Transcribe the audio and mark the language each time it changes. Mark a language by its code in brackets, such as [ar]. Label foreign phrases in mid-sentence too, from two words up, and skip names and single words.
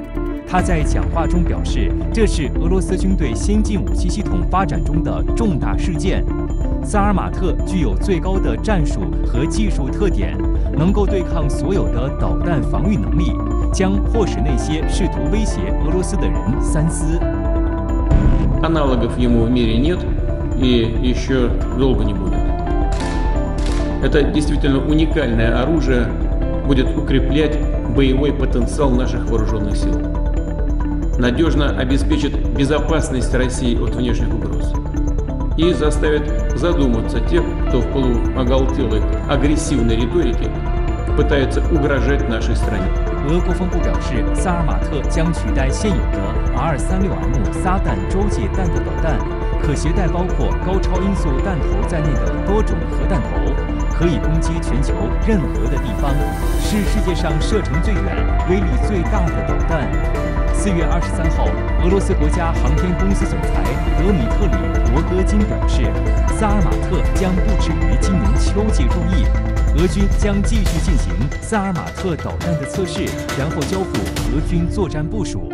[zh] 他在讲话中表示，这是俄罗斯军队先进武器系统发展中的重大事件。萨尔马特具有最高的战术和技术特点，能够对抗所有的导弹防御能力，将迫使那些试图威胁俄罗斯的人三思。 [ru] Аналогов ему в мире нет и еще долго не будет. Это действительно уникальное оружие, будет укреплять боевой потенциал наших вооруженных сил, надежно обеспечит безопасность России от внешних угроз и заставит задуматься тех, кто в полуоголтелой агрессивной риторике пытается угрожать нашей стране. [zh] 俄国防部表示，萨尔马特将取代现有的 R-36M 撒旦洲际弹道导弹，可携带包括高超音速弹头在内的多种核弹头。可以攻击全球任何的地方，是世界上射程最远、威力最大的导弹。4月23号，俄罗斯国家航天公司总裁德米特里·罗戈金表示，萨尔马特将布置于今年秋季入役，俄军将继续进行萨尔马特导弹的测试，然后交付俄军作战部署。